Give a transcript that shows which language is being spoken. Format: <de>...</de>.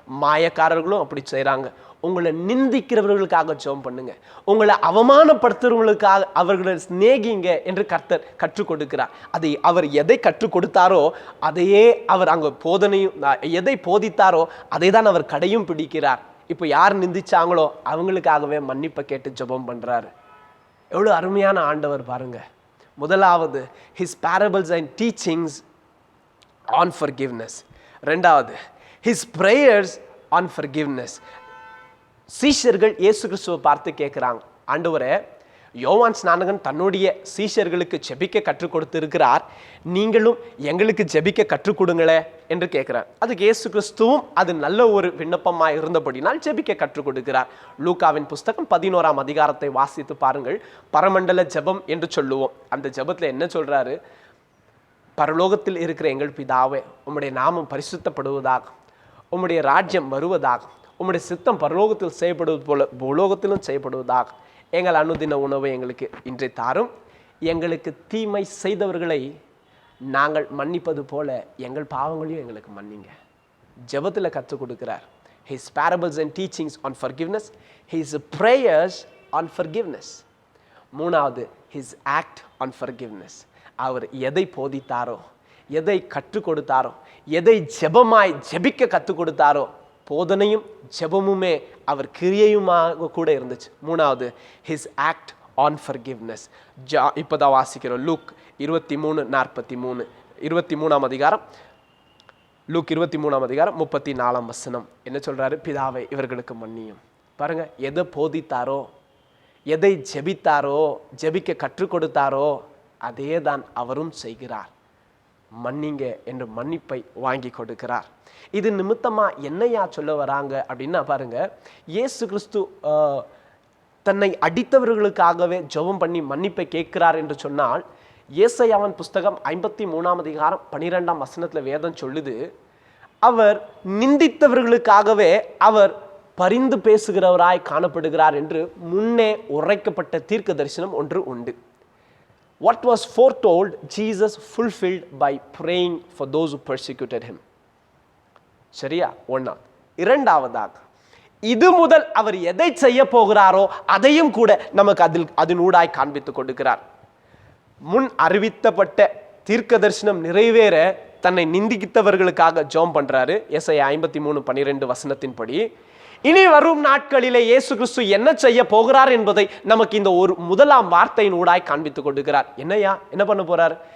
<ta>மாயக்காரர்களும் அப்படி செய்றாங்க. உங்களை நிந்திக்கிறவர்களுக்காக ஜெபம் பண்ணுங்க, உங்களை அவமானப்படுத்துறவங்களுக்காக அவர்களை சிநேகிங்க என்று கர்த்தர் கற்றுக் கொடுக்கிறார். அதை அவர் எதை கற்றுக் கொடுத்தாரோ அதையே அவர் அங்கே போதனையும், எதை போதித்தாரோ அதை தான் அவர் கடையும் பிடிக்கிறார். இப்போ யார் நிந்திச்சாங்களோ அவங்களுக்காகவே மன்னிப்பை கேட்டு ஜெபம் பண்றாரு. எவ்வளோ அருமையான ஆண்டவர் பாருங்க. முதலாவது,</ta> <en>his parables and teachings on forgiveness.</en> <ta>ரெண்டாவது,</ta> <en>his prayers on forgiveness.</en> <ta>சீஷர்கள் இயேசு கிறிஸ்துவை பார்த்து கேட்குறாங்க, ஆண்டவரே, யோவான் ஸ்நானகன் தன்னுடைய சீஷர்களுக்கு ஜெபிக்க கற்றுக் கொடுத்திருக்கிறார், நீங்களும் எங்களுக்கு ஜெபிக்க கற்றுக் கொடுங்களே என்று கேட்கிறார். அதுக்கு இயேசு கிறிஸ்துவும் அது நல்ல ஒரு விண்ணப்பமாக இருந்தபடினால் ஜெபிக்க கற்றுக் கொடுக்கிறார். லூக்காவின் புஸ்தகம் 11ஆம் அதிகாரத்தை வாசித்து பாருங்கள். பரமண்டல ஜெபம் என்று சொல்லுவோம். அந்த ஜெபத்தில் என்ன சொல்றாரு? பரலோகத்தில் இருக்கிற எங்கள் பிதாவே, உம்முடைய நாமம் பரிசுத்தப்படுவதாக, உம்முடைய ராஜ்யம் வருவதாக, உம்முடைய சித்தம் பரலோகத்தில் செய்யப்படுவது போல பூலோகத்திலும் செய்யப்படுவதாக. எங்கள் அனுதின உணவை எங்களுக்கு இன்றை தாரும். எங்களுக்கு தீமை செய்தவர்களை நாங்கள் மன்னிப்பது போல எங்கள் பாவங்களையும் எங்களுக்கு மன்னிங்க. ஜெபத்தில் கற்றுக் கொடுக்கிறார்.</ta> <en>his parables and teachings on forgiveness, his prayers on forgiveness.</en> <ta>மூணாவது,</ta> <en>his act on forgiveness.</en> <ta>அவர் எதை போதித்தாரோ, எதை கற்றுக் கொடுத்தாரோ, எதை ஜெபமாய் ஜெபிக்க கற்றுக் கொடுத்தாரோ, போதனையும் ஜெபமுமே அவர் கிரியையுமாக கூட இருந்துச்சு. மூணாவது,</ta> <en>his act on forgiveness.</en> <ta>இப்போதான் வாசிக்கிறோம் லூக் 23:43, 23ஆம் அதிகாரம், லூக் 23ஆம் அதிகாரம் 34ஆம் வசனம் என்ன சொல்றாரு? பிதாவை இவர்களுக்கு மன்னியும். பாருங்க, எதை போதித்தாரோ, எதை ஜெபித்தாரோ, ஜெபிக்க கற்றுக் கொடுத்தாரோ அதே தான் அவரும் செய்கிறார். மன்னிங்க என்று மன்னிப்பை வாங்கி கொடுக்கிறார். இது நிமித்தமா என்னையா சொல்ல வராங்க அப்படின்னா பாருங்க, இயேசு கிறிஸ்து தன்னை அடித்தவர்களுக்காகவே ஜெபம் பண்ணி மன்னிப்பை கேட்கிறார் என்று சொன்னால், ஏசாயாவின் புஸ்தகம் 53ஆம் அதிகாரம் 12ஆம் வசனத்துல வேதம் சொல்லுது, அவர் நிந்தித்தவர்களுக்காகவே அவர் பரிந்து பேசுகிறவராய் காணப்படுகிறார் என்று முன்னே உரைக்கப்பட்ட தீர்க்க தரிசனம் ஒன்று உண்டு.</ta> <en>What was foretold, Jesus fulfilled by praying for those who persecuted him.</en> <ta>சரியா? ஒண்ணா. இரண்டாவதாக, இது முதல் அவர் எதை செய்ய போகிறாரோ அதையும் கூட நமக்கு அதனூடாய் காண்பித்துக் கொடுக்கிறார். முன் அறிவித்தப்பட்ட தீர்க்க தரிசனம் நிறைவேற தன்னை நிந்தித்தவர்களுக்காக ஜெபம் பண்றாரு. ஏசாயா 53:12 வசனத்தின்படி இனி வரும் நாட்களிலே இயேசு கிறிஸ்து என்ன செய்ய போகிறார் என்பதை நமக்கு இந்த ஒரு முதலாம் வார்த்தையின் ஊடாய் காண்பித்துக் கொடுக்கிறார். என்ன பண்ண போறார்?</ta>